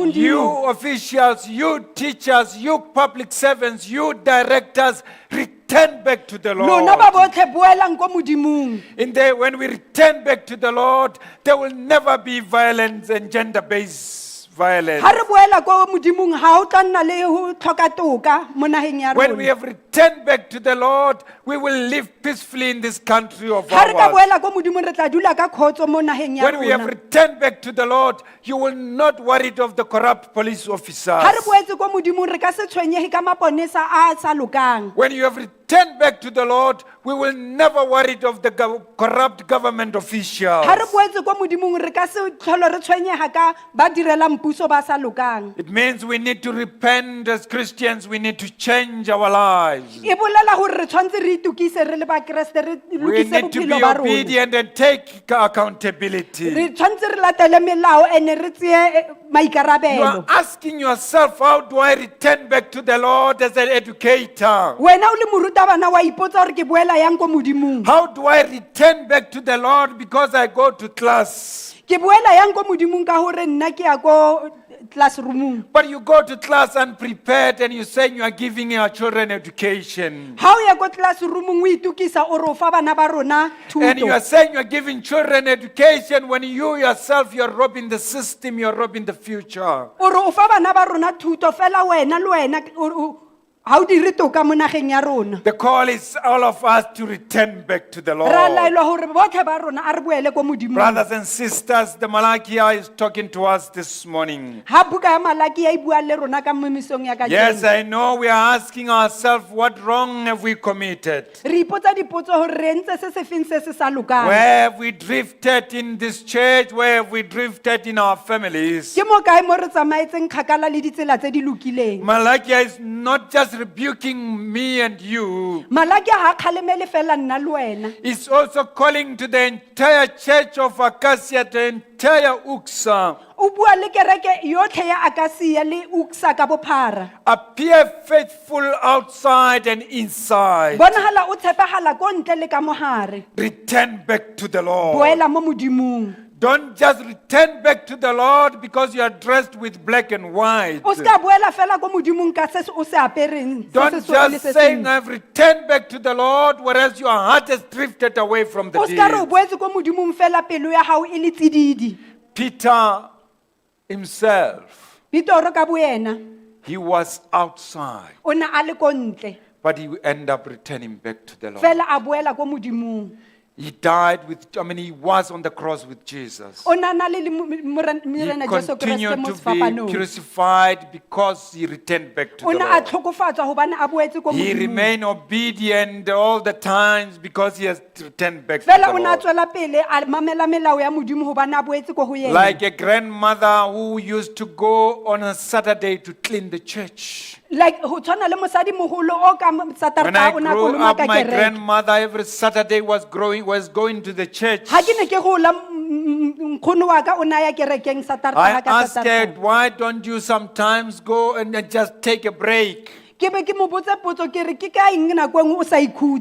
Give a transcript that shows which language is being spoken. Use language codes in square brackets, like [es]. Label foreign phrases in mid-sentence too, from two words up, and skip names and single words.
[en] You [tn] Modimo. [en] officials, you teachers, you public servants, you directors, return back to the [tn] Lona ba [en] Lord. [tn] botlhe boelang ko Modimong. [en] When we return back to the Lord, there will never be violence and gender-based violence. [tn] Ha re boela ko Modimong ha o tla nna le ho tlhoka toka mo naheng ya [en] When we [tn] rona. [en] have returned back to the Lord, we will live peacefully in this country of [tn] Ha re ka [en] ours. [tn] boela ko Modimong re tla dula ka khotso mo naheng ya [en] When we have [tn] rona. [en] returned back to the Lord, you will not worry of the corrupt police officers. [tn] Ha re boetse ko Modimong re ka se tshwenyege ka maponesa a sa lokang. [en] When you have returned back to the Lord, we will never worry of the corrupt government officials. [tn] Ha re boetse ko Modimong re ka se tlhole re tshwenyega ka ba direlang puso ba sa lokang. [en] It means we need to repent as Christians. We need to change our lives. [st] E bolela hore re tshwanetse re itukise re le bakreste, re [en] We [st] lokise [en] need to [st] bophelo [en] be [st] ba rona. [en] obedient and take accountability. [st] Re tshwanetse re latele melao ene re tseye [en] You are [st] maikarabelo. [en] asking yourself, how do I return back to the Lord as an educator? [tn] Wena o le morutabana wa ipotsa hore ke boela yang ko Modimong. [en] How do I return back to the Lord because I go to class? [tn] Ke boela yang ko Modimong ka hore nna ke ya ko classroomong. [en] But you go to class unprepared and you say you are giving your children education. [tn] Ha o ya ko classroomong o itukisa o re o fa bana ba rona [en] And you are [tn] thuto. [en] saying you are giving children education when you yourself, you are robbing the system, you are robbing the future. [tn] O re o fa bana ba rona thuto fela wena le wena ha o dire toka mo nageng ya rona. [en] The call is all of us to return back to the [tn] Ra [en] Lord. [tn] laelwa hore botlhe ba rona a re boele ko modimong. [en] Brothers and sisters, the Malachi is talking to us this morning. [tn] Ha buka ya Malaki ya e bua le rona ka memisong ya kajeno. [en] Yes, I know we are asking ourselves, what wrong have we committed? [tn] Re ipotsa dipotso hore re entse se se feng se se sa lokang. [en] Where have we drifted in this church? Where have we drifted in our families? [tn] Ke mo kae mo re tsamaetseng kgakala le ditsela tse di lokileng. [en] Malachi is not just rebuking me and you. [tn] Malaki ha kgalemele fela nna le wena. [en] He's also calling to the entire church of Akasia, the entire URCSA. [tn] O bua le kereke yotlhe ya Akasia le URCSA ka bophara. [en] Appear faithful outside and inside. [st] Bonahala o tshepagala ko ntle le ka mohare. [en] Return back to the Lord. [tn] Boela mo modimong. [en] Don't just return back to the Lord because you are dressed with black and white. [tn] O ska boela fela ko modimong ka se o se apereng. se [en] Don't [tn] se sweu le [en] just [tn] se [en] say, [tn] seng. [en] I've returned back to the Lord, whereas your heart has drifted away from the [tn] O ska re o [en] deed. [st] boetse ko modimong fela pelo ya hao e le tsididi. [en] Peter himself, [st] Pitoro ka boena [en] he was outside, [tn] o ne a le ko ntle. [en] but he ended up returning back to the Lord. [tn] Fela a boela ko modimong. [en] He died he was on the cross with Jesus. [tn] O na na le [en] He [tn] Morena Jesu Kriste [en] continued [tn] mo [en] to be [tn] sefapanong. [en] crucified because he returned back to [tn] O [en] the [tn] ne a [en] Lord. [tn] tlhokofatswa hobane a boetse ko [en] He [tn] modimong. [en] remained obedient all the times because he has returned back to [tn] Fela [en] the [tn] o na [en] Lord. [st] tswela pele a mamela melao ya modimo hobane a boetse ko ho yena. [en] Like a grandmother who used to go on a Saturday to clean the church. [st] Like ho tshwana le mosadi moholo o ka [en] When I [tn] Saterdag o na [en] grew [tn] koloma [en] up, [tn] ka [en] my [tn] kereke. [en] grandmother every Saturday was going to the church. [tn] Ha ke ne ke gola nkgono wa ka o na ya kerekeng [en] I [tn] Saterdag ka [en] asked her, [tn] Saterdag. [en] why don't you sometimes go and just take a break? [tn] Ke be ke mo botsa potso ke re ke ka eng nako engwe o sa ikhutse.